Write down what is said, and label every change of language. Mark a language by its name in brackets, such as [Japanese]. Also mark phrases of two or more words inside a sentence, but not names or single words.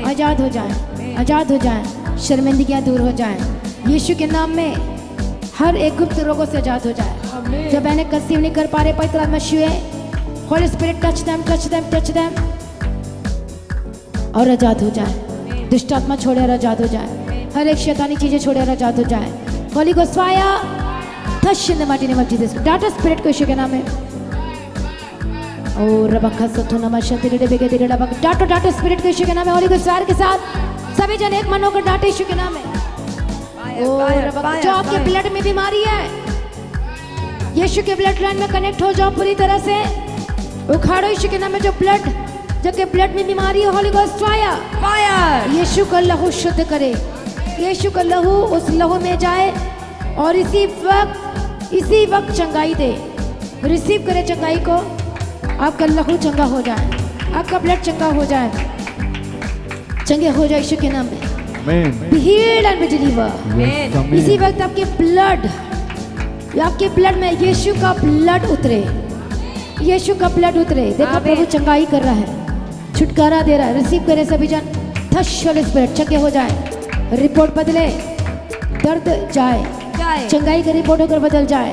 [Hindi] आजाद हो जाए, आजाद हो जाए, शर्मिंदगियां दूर हो जाए, यीशु के नाम में हर एक गुप्त रोगों से आजाद हो जाए। जब मैंने कंसीव नहीं कर पा रहे, पवित्र आत्मा छुए, [English] Holy Spirit touch them touch them touch them [Hindi] और आजाद हो जाए। दुष्ट आत्मा छोड़े और आजाद हो जाए, हर एक शैतानी चीजें छोड़े और आजाद हो जाए। [English] Holy Ghost fire touch in the mighty name of Jesus. [Hindi] डांटो स्पिरिट को यीशु के नाम में। ओ रबखा सतो नमः रे बेगे रे रबक। डांटो डांटो स्पिरिट को यीशु के नाम में, [English] Holy Ghost fire [Hindi] के साथ सभी जन एक मन होकर डांटे यीशु के नाम में। ओ रबक, जो आपके ब्लड में बीमारी है, यीशु के [English] blood line [Hindi] में कनेक्ट हो जाओ पूरी तरह से, उखाड़ो यीशु के नाम में जो ब्लड, जो के ब्लड में बीमारी है, [English] Holy Ghost fire [Hindi] फायर यीशु का लहू शुद्ध करे, यीशु का लहू उस लहू में जाए और इसी वक्त चंगाई दे। रिसीव करे चंगाई को, आपका लहू चंगा हो जाए, आपका ब्लड चंगा हो जाए, चंगे हो जाए यीशु के नाम में। [English] Be healed and be delivered। [Hindi] इसी वक्त आपके ब्लड में यीशु का ब्लड उतरे, यीशु का ब्लड उतरे। देखो प्रभु चंगाई कर रहा है, छुटकारा दे रहा है। रिसीव करे सभी जन, [English] touch Holy Spirit, [Hindi] चंगे हो जाए, रिपोर्ट बदले, दर्द जाए, चंगाई का रिपोर्ट होकर बदल जाए।